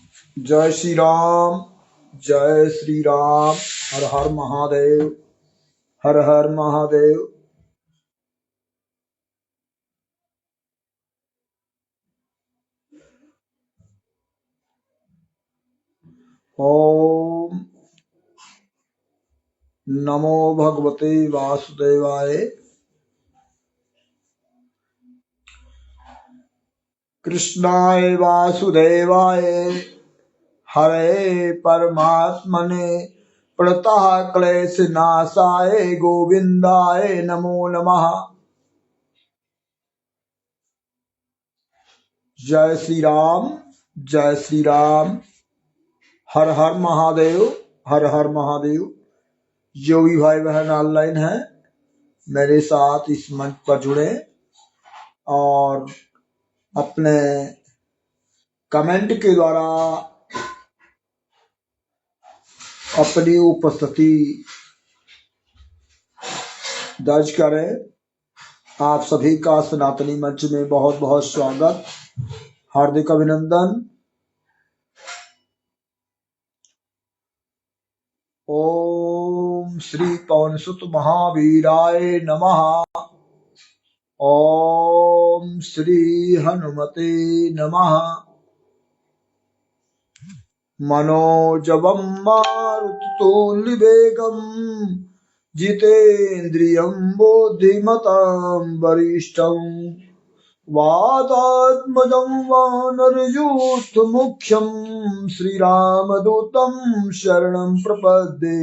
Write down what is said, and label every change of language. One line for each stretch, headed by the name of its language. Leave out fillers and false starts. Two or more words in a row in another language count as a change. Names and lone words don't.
Hindi: जय श्री राम, जय श्री राम। हर हर महादेव, हर हर महादेव।
Sanskrit: ओम नमो भगवते वासुदेवाय। कृष्णाय वासुदेवाय हरे परमात्मने प्रणतः क्लेशनाशाय गोविंदाय नमो नमः।
Hindi: जय श्री राम, जय श्री राम। हर हर महादेव, हर हर महादेव। जो भी भाई बहन ऑनलाइन है मेरे साथ इस मंच पर जुड़े और अपने कमेंट के द्वारा अपनी उपस्थिति दर्ज करें। आप सभी का सनातनी मंच में बहुत बहुत स्वागत, हार्दिक अभिनंदन।
Sanskrit: ओम श्री पवनसुत महावीराय नमः। ओम श्री हनुमते नमः। मनोजवं मारुततुल्यवेगं जितेन्द्रियं बुद्धिमतां वरिष्ठं वातात्मजं वानरयूथमुख्यं श्रीरामदूतं शरणं प्रपद्ये।